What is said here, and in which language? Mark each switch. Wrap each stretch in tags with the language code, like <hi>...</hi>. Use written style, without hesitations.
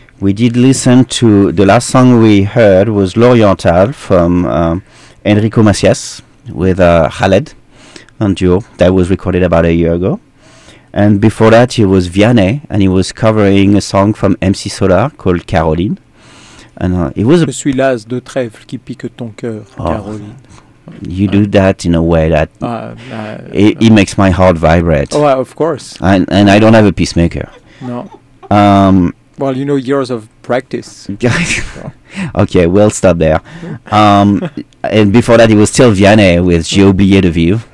<en>We did listen to, the last song we heard was L'Oriental from Enrico Macias with Khaled on duo. That was recorded about a year ago. And before that, it was Vianney, and he was covering a song from MC Solar called Caroline. And it was...</en> <fr>Je suis las de trèfle qui pique ton cœur, Caroline.</fr> <en>You do that in a way that it makes my heart vibrate. Oh, of course. And I don't have a peacemaker. No. Well, you know, years of practice. Okay, we'll stop there. And before that, it was still Vianney with J'ai oublié de vivre.</en>